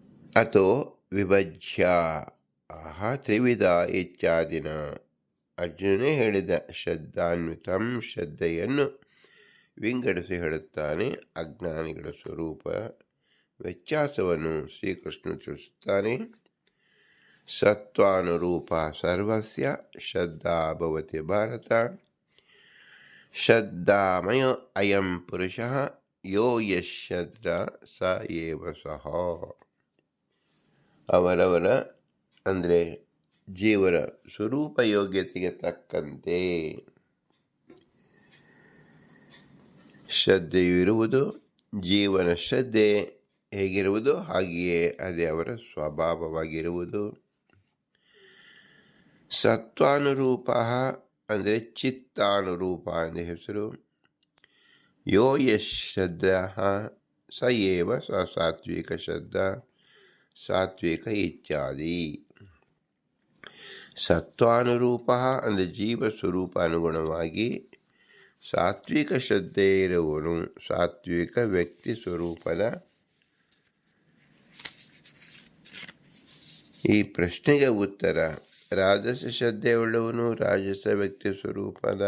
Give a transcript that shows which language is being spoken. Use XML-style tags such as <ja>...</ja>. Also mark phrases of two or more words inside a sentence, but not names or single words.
<sa>ಅಥೋ ವಿಭಜ್ಯ ತ್ರಿವಿಧ ಇತ್ಯಾದಿನ.</sa> <kn>ಅರ್ಜುನನೇ ಹೇಳಿದ ಶ್ರದ್ಧಾನ್ವಿತಂ, ಶ್ರದ್ಧೆಯನ್ನು ವಿಂಗಡಿಸಿ ಹೇಳುತ್ತಾನೆ. ಅಜ್ಞಾನಿಗಳ ಸ್ವರೂಪ ವ್ಯತ್ಯಾಸವನ್ನು ಶ್ರೀಕೃಷ್ಣ ತಿಳಿಸುತ್ತಾನೆ.</kn> <sa>ಸತ್ವಾನುರೂಪ ಸರ್ವಸ್ಯ ಶ್ರದ್ಧಾ ಭವತಿ ಭಾರತ. ಶ್ರದ್ಧಾಮಯ ಅಯಂ ಪುರುಷಃ ಯೋ ಯಶ್ರದ್ಧ ಸ ಏವ ಸಹ.</sa> <kn>ಅವರವರ ಅಂದರೆ ಜೀವರ ಸ್ವರೂಪ ಯೋಗ್ಯತೆಗೆ ತಕ್ಕಂತೆ ಶ್ರದ್ಧೆಯು ಇರುವುದು. ಜೀವನ ಶ್ರದ್ಧೆ ಹೇಗಿರುವುದು ಹಾಗೆಯೇ ಅದೇ ಅವರ ಸ್ವಭಾವವಾಗಿರುವುದು. ಸತ್ವಾನುರೂಪ ಅಂದರೆ ಚಿತ್ತಾನುರೂಪ ಎಂದ ಹೆಸರು.</kn> <sa>ಯೋ ಯಶ್ ಶ್ರದ್ಧಾ ಸ ಏವ ಸ ಸಾತ್ವಿಕ ಶ್ರದ್ಧಾ ಸಾತ್ವಿಕ ಇತ್ಯಾದಿ.</sa> <kn>ಸತ್ವಾನುರೂಪ ಅಂದರೆ ಜೀವ ಸ್ವರೂಪ ಅನುಗುಣವಾಗಿ ಸಾತ್ವಿಕ ಶ್ರದ್ಧೆ ಇರುವನು ಸಾತ್ವಿಕ ವ್ಯಕ್ತಿ ಸ್ವರೂಪದ. ಈ ಪ್ರಶ್ನೆಗೆ ಉತ್ತರ: ರಾಜಸ ಶ್ರದ್ಧೆಯುಳ್ಳವನು ರಾಜಸ ವ್ಯಕ್ತಿ ಸ್ವರೂಪದ.</kn>